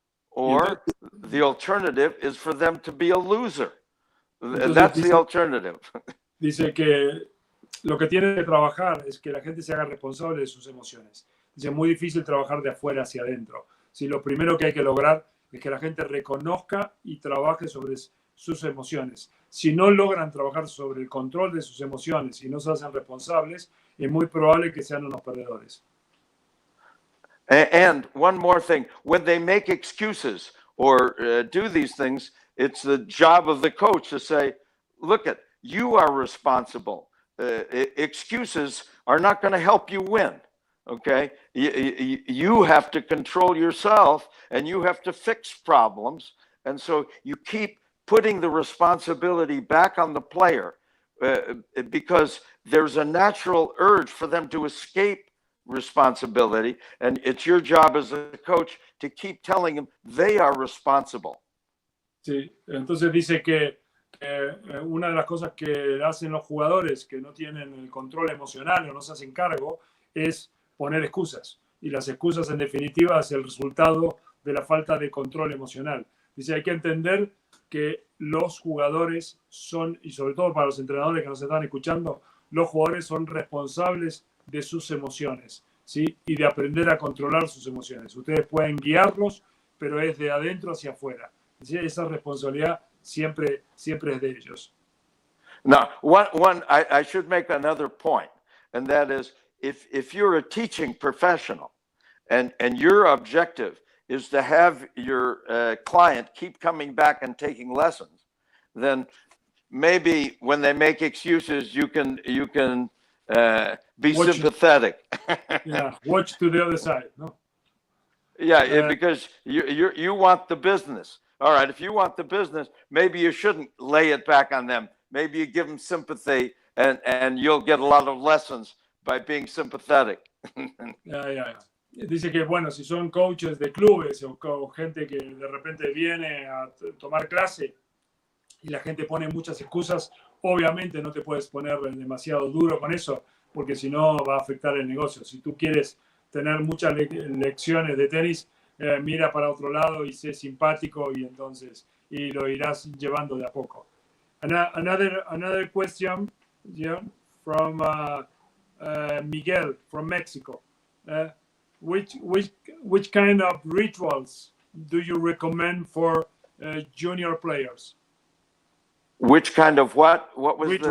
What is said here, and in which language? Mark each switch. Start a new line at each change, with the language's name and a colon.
English: Or the alternative is for them to be a loser. That's the alternative.
Spanish: Dice que lo que tiene que trabajar es que la gente se haga responsable de sus emociones. Dice, es muy difícil trabajar de afuera hacia adentro. Si lo primero que hay que lograr es que la gente reconozca y trabaje sobre sus emociones. Si no logran trabajar sobre el control de sus emociones y no se hacen responsables, es muy probable que sean unos perdedores.
English: And one more thing, when they make excuses or do these things, it's the job of the coach to say, look, you are responsible. Excuses are not going to help you win. Okay, you have to control yourself and you have to fix problems. And so you keep putting the responsibility back on the player because there's a natural urge for them to escape responsibility. And it's your job as a coach to keep telling them they are responsible.
Spanish: Sí, entonces dice que una de las cosas que hacen los jugadores que no tienen el control emocional o no se hacen cargo es poner excusas. Y las excusas, en definitiva, es el resultado de la falta de control emocional. Dice, hay que entender que los jugadores son, y sobre todo para los entrenadores que nos están escuchando, los jugadores son responsables de sus emociones, ¿sí? Y de aprender a controlar sus emociones. Ustedes pueden guiarlos, pero es de adentro hacia afuera. ¿Sí? Esa responsabilidad siempre es de ellos.
English: Now, I should make another point, and that is, if you're a teaching professional and your objective is to have your client keep coming back and taking lessons, then maybe when they make excuses, you can Be sympathetic. Yeah, watch to the other side. No. Yeah, because you want the business. All right, if you want the business, maybe you shouldn't lay it back on them. Maybe you give them sympathy, and you'll get a lot of lessons by being sympathetic. Yeah.
Spanish: Dice que, bueno, si son coaches de clubes o gente que de repente viene a tomar clase y la gente pone muchas excusas, obviamente no te puedes poner demasiado duro con eso, porque si no va a afectar el negocio. Si tú quieres tener muchas lecciones de tenis, mira para otro lado y sé simpático y lo irás llevando de a poco.
English: Another question, yeah, from Miguel from Mexico. Which kind of rituals do you recommend for junior players? Which kind of what? What was